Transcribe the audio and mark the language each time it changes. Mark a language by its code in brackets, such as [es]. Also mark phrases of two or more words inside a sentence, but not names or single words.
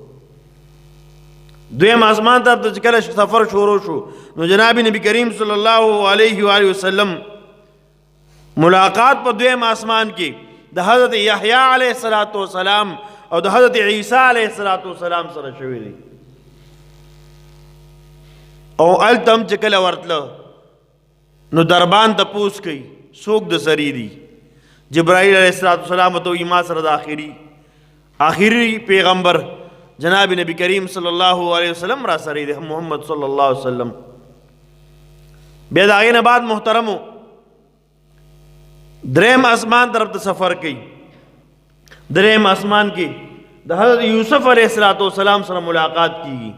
[ps] دویم آسمان طرف ته چې کله سفر شروع شو نو جناب نبی کریم [ar] صلی الله علیه و آله وسلم [ps] ملاقات په دویم آسمان کې د حضرت یحیی [ar] علیه السلام [ps] او د حضرت عیسی [ar] علیه السلام [ps] سره شوی دی. او التم چې کله ورتله نو دربان ته پوس کوي څوک د سری دی. جبرائیل [ar] علیہ السلام [ps] تو ما سره د آخری پیغمبر جناب نبی کریم [ar] صلی الله علیه وسلم [ps] را سره دی محمد [ar] صلی الله علیه وسلم. [ps] بیا د هغې نه بعد محترمو دریم آسمان طرف ته سفر کوي. دریم آسمان کې د حضرت یوسف [ar] علیہ السلام [ps] سره ملاقات کیږي.